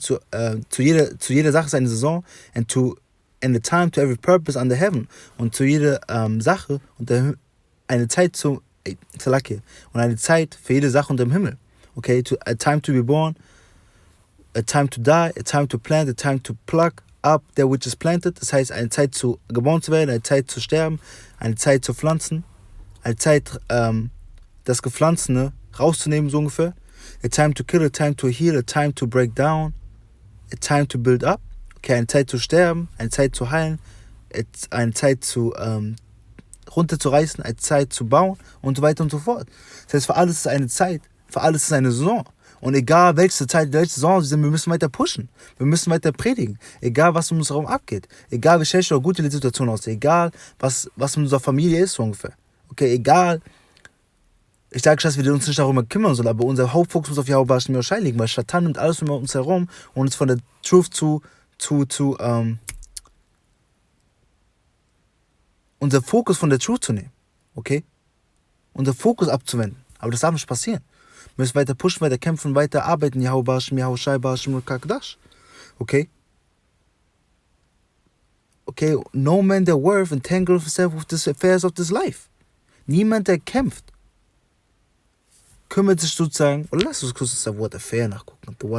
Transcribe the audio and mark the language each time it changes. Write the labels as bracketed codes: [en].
[de] Zu jeder Sache ist eine Saison. [en] And the time to every purpose under heaven. [de] Und zu jeder Sache unter eine Zeit und eine Zeit für jede Sache unter dem Himmel. [en] Okay, a time to be born, a time to die, a time to plant, a time to pluck up that which is planted. [de] Das heißt, eine Zeit geboren zu werden, eine Zeit zu sterben, eine Zeit zu pflanzen, eine Zeit, das Gepflanzene rauszunehmen, so ungefähr. [en] A time to kill, a time to heal, a time to break down, a time to build up. [de] Okay, eine Zeit zu sterben, eine Zeit zu heilen, eine Zeit runterzureißen, eine Zeit zu bauen und so weiter und so fort. Das heißt, für alles ist eine Zeit, für alles ist eine Saison. Und egal welche Zeit, welche Saison sie sind, wir müssen weiter pushen. Wir müssen weiter predigen. Egal was um uns herum abgeht. Egal wie schlecht oder gut die Situation aussieht. Egal was in unserer Familie ist so ungefähr. Okay, egal. Ich sage schon, dass wir uns nicht darum kümmern sollen, aber unser Hauptfokus muss auf YAHAWASHI liegen, weil Satan nimmt alles um uns herum und uns von der Truth unser Fokus von der Truth zu nehmen, okay? Unser Fokus abzuwenden. Aber das darf nicht passieren. Wir müssen weiter pushen, weiter kämpfen, weiter arbeiten. KADASH. Okay? [en] Okay, no man that worth entangle himself with the affairs of this life. [de] Niemand, der kämpft, kümmert sich sozusagen, oder lass uns kurz das Wort Affair nachgucken.